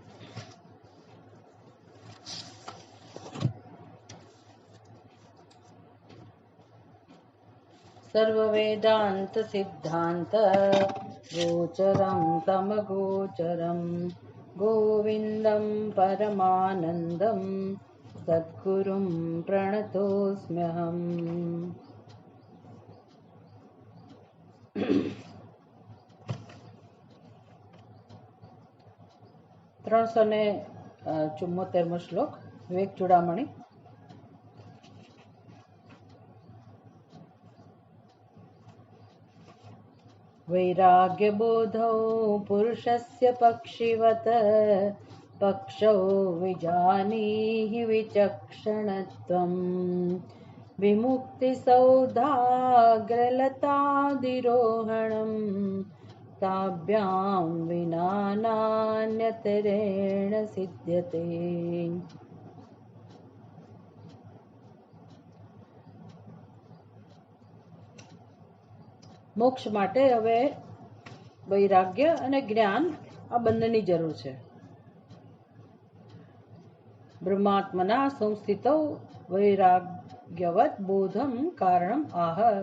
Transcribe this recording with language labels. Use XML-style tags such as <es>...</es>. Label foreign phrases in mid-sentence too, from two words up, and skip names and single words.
<sa>सर्ववेदांत सिद्धांत गोचरं तमगोचरं गोविंदं परमानंदं सद्गुरुं प्रणतोऽस्म्यहम्।</sa> <gu>374 શ્લોક વિવેક ચૂડામણી।</gu> <sa>वैराग्यबोधौ पुरुषस्य पक्षिवत् पक्षौ विजानीहि विचक्षणत्वम् विमुक्तिसौधाग्रलतादिरोहणम् ताभ्यां विना नान्यतरेण सिद्ध्यते।</sa> <gu>મોક્ષ માટે હવે વૈરાગ્ય અને જ્ઞાન આ બંનેની જરૂર છે।</gu> <sa>ब्रह्मात्मना संस्थितौ वैराग्यवत बोधम कारणम आह।</sa>